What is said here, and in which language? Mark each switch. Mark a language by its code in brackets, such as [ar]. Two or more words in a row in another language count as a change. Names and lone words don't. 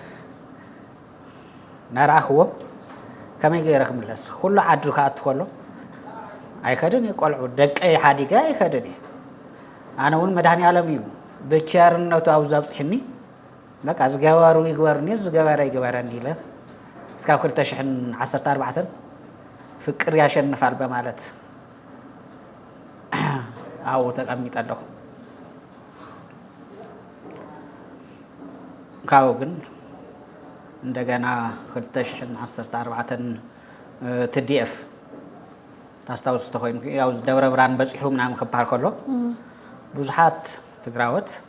[ti] ናረኣኽዎም ከመይ ገይረ ክምለስ ኩሉ ዓዱ ከኣቱ ከሎ ኣይከድን እየ ቆልዑ ደቀይ ሓዲገ ኣይከድን እየ ኣነ እውን መድሃኒዓለም እዩ ብቸርነቱ ኣብ ዘብፅሕኒ በቃ ዝገበሩ ይግበሩኒ ዝገበረ ይግበረኒ ኢለ እስካብ 2014 [am] ፍቅር ያሸንፋል በማለት [ti] ኣብኡ ተቐሚጠ ኣለኹ ካብኡ ግን እንደገና 2014 ትዲኤፍ ታስታውስ ተኮይኑ ያው ደብረ ብርሃን በፂሑ ምናምን ክበሃል ከሎ ብዙሓት ትግራዎት